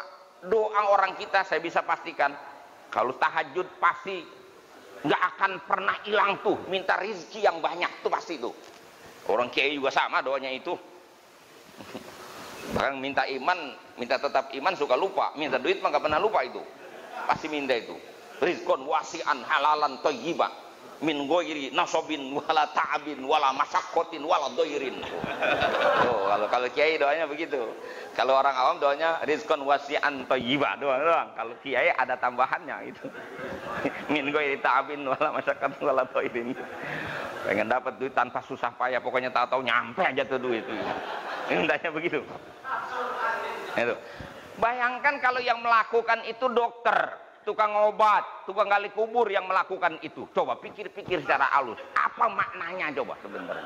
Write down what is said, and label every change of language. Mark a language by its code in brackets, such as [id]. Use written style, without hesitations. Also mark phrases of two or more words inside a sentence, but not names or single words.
[id] Doa orang kita saya bisa pastikan, kalau tahajud pasti nggak akan pernah hilang tuh, minta rezeki yang banyak tuh pasti tuh. Orang kiai juga sama doanya itu. Bahkan minta iman, minta tetap iman suka lupa, minta duit mah nggak pernah lupa itu, pasti minta itu. [ar] رزقا واسعا حلالا طيبا من غير نصب ولا تعب ولا مشقة ولا ضير. [id] Oh, kalau kiai doanya begitu. Kalau orang awam doanya [ar] رزقا واسعا طيبا [id] doang. Kalau kiai ada tambahannya itu. [ar] من غير تعب ولا مشقة ولا ضير. [id] Pengen dapat duit tanpa susah payah, pokoknya tahu-tahu nyampe aja tuh duit itu. Mintanya begitu. Itu. Bayangkan kalau yang melakukan itu dokter, tukang obat, tukang gali kubur yang melakukan itu. Coba pikir-pikir secara halus, apa maknanya coba sebenarnya?